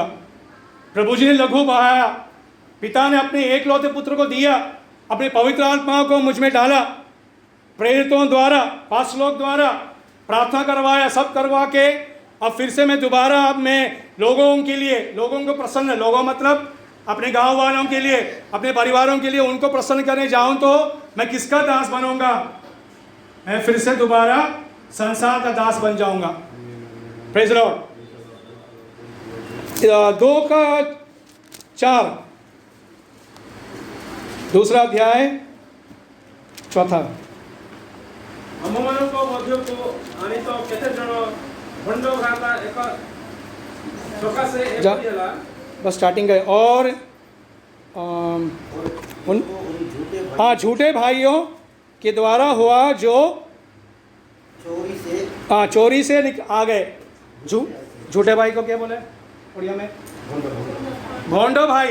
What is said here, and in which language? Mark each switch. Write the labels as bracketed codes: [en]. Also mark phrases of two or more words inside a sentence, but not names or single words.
[hi] प्रभु जी ने लघु बहाया, पिता ने अपने एकलौते पुत्र को दिया, अपने पवित्र आत्मा को मुझ में डाला, प्रेरितों द्वारा, पास्टरों द्वारा प्रार्थना करवाया, सब करवा के अब फिर से मैं दोबारा, अब मैं लोगों के लिए, लोगों को प्रसन्न, लोगों मतलब अपने गांव वालों के लिए, अपने परिवारों के लिए उनको प्रसन्न करने जाऊं तो मैं किसका दास बनूंगा, मैं फिर से दोबारा संसार का दास बन जाऊंगा। [en] Praise Lord. [hi] 2 का 4, दूसरा अध्याय 4। [or] ଆମମାନଙ୍କ ମଧ୍ୟକୁ ଆଣି ତ କେତେ ଜଣ ଭଣ୍ଡ ଭ୍ରାତା ଏକ ସକାଶେ ଏପରି ହେଲା। [hi] बस स्टार्टिंग है। और हाँ, झूठे भाइयों के द्वारा हुआ जो चोरी से आ गए। झूठे भाई को क्या बोले उड़िया में, [or] ଭଣ୍ଡ ଭାଇ।